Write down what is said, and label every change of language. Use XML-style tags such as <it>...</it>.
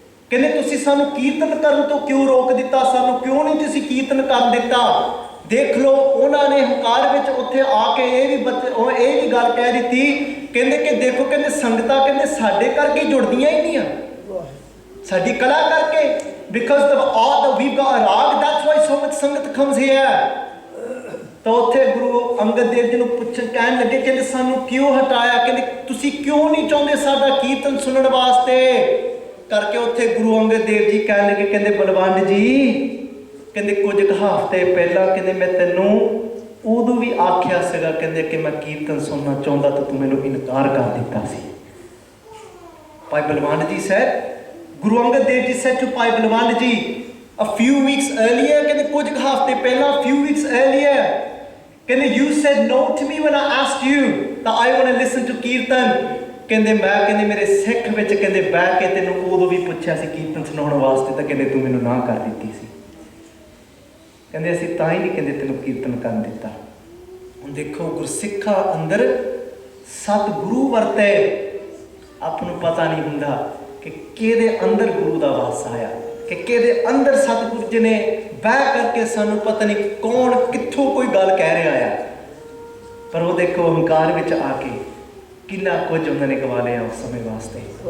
<pa>ਕਹਿੰਦੇ ਤੁਸੀਂ ਸਾਨੂੰ ਕੀਰਤਨ ਕਰਨ ਤੋਂ ਕਿਉਂ ਰੋਕ ਦਿੱਤਾ, ਸਾਨੂੰ ਕਿਉਂ ਨਹੀਂ ਤੁਸੀਂ ਕੀਰਤਨ ਕਰਨ ਦਿੱਤਾ। ਦੇਖ ਲਓ ਉਹਨਾਂ ਨੇ ਹੰਕਾਰ ਵਿੱਚ ਉੱਥੇ ਆ ਕੇ ਇਹ ਵੀ ਗੱਲ ਕਹਿ ਦਿੱਤੀ, ਕਹਿੰਦੇ ਕਿ ਦੇਖੋ, ਕਹਿੰਦੇ ਸੰਗਤਾਂ ਕਹਿੰਦੇ ਸਾਡੇ ਕਰਕੇ ਜੁੜਦੀਆਂ ਹੀ ਨਹੀਂ ਆ, ਸਾਡੀ ਕਲਾ ਕਰਕੇ।</pa> <en>because the art that we've got a rag, that's why so much sangat comes here.</en> <pa>ਤਾਂ ਉੱਥੇ ਗੁਰੂ ਅੰਗਦ ਦੇਵ ਜੀ ਨੂੰ ਕਹਿਣ ਲੱਗੇ, ਕਹਿੰਦੇ ਸਾਨੂੰ ਕਿਉਂ ਹਟਾਇਆ, ਕਹਿੰਦੇ ਤੁਸੀਂ ਕਿਉਂ ਨਹੀਂ ਚਾਹੁੰਦੇ ਸਾਡਾ ਕੀਰਤਨ ਸੁਣਨ ਵਾਸਤੇ ਕਰਕੇ। ਉੱਥੇ ਗੁਰੂ ਅੰਗਦ ਦੇਵ ਜੀ ਕਹਿਣ ਲੱਗੇ, ਕਹਿੰਦੇ ਬਲਵੰਡ ਜੀ, ਕਹਿੰਦੇ ਕੁਝ ਹਫ਼ਤੇ ਪਹਿਲਾਂ ਕਹਿੰਦੇ ਮੈਂ ਤੈਨੂੰ ਉਦੋਂ ਵੀ ਆਖਿਆ ਸੀਗਾ ਕਹਿੰਦੇ ਕਿ ਮੈਂ ਕੀਰਤਨ ਸੁਣਨਾ ਚਾਹੁੰਦਾ ਤਾਂ ਤੂੰ ਮੈਨੂੰ ਇਨਕਾਰ ਕਰ ਦਿੱਤਾ ਸੀ।</pa> <en>Bhai Baljeet Ji said, Guru Angad Dev Ji said to Bhai Baljeet Ji a few weeks earlier,</en> <pa>ਕਹਿੰਦੇ ਕੁਝ ਹਫ਼ਤੇ ਪਹਿਲਾਂ,</pa> <en>few weeks earlier, ਕਹਿੰਦੇ you said no to me when I asked you that I want to listen to kirtan.</en> <pa>ਕਹਿੰਦੇ ਮੈਂ ਕਹਿੰਦੇ ਮੇਰੇ ਸਿੱਖ ਵਿੱਚ ਕਹਿੰਦੇ ਬਹਿ ਕੇ ਤੈਨੂੰ ਉਦੋਂ ਵੀ ਪੁੱਛਿਆ ਸੀ ਕੀਰਤਨ ਸੁਣਾਉਣ ਵਾਸਤੇ ਤਾਂ ਕਹਿੰਦੇ ਤੂੰ ਮੈਨੂੰ ਨਾ ਕਰ ਦਿੱਤੀ ਸੀ। ਕਹਿੰਦੇ ਅਸੀਂ ਤਾਂ ਹੀ ਨਹੀਂ ਕਹਿੰਦੇ ਤੈਨੂੰ ਕੀਰਤਨ ਕਰਨ ਦਿੱਤਾ। ਹੁਣ ਦੇਖੋ ਗੁਰਸਿੱਖਾਂ ਅੰਦਰ ਸਤਿਗੁਰੂ ਵਰਤੇ, ਆਪ ਨੂੰ ਪਤਾ ਨਹੀਂ ਹੁੰਦਾ ਕਿ ਕਿਹਦੇ ਅੰਦਰ ਗੁਰੂ ਦਾ ਵਾਸ ਆਇਆ, ਕਿ ਕਿਹਦੇ ਅੰਦਰ ਸਤਿਗੁਰੂ ਜੀ ਨੇ ਬਹਿ ਕਰਕੇ ਸਾਨੂੰ ਪਤਾ ਨਹੀਂ ਕੌਣ ਕਿੱਥੋਂ ਕੋਈ ਗੱਲ ਕਹਿ ਰਿਹਾ ਆ, ਪਰ ਉਹ ਦੇਖੋ ਹੰਕਾਰ ਵਿੱਚ ਆ ਕੇ ਕਿੰਨਾ ਕੁਝ ਉਹਨਾਂ ਨੇ ਗਵਾ ਲਿਆ ਉਸ ਸਮੇਂ ਵਾਸਤੇ।</pa>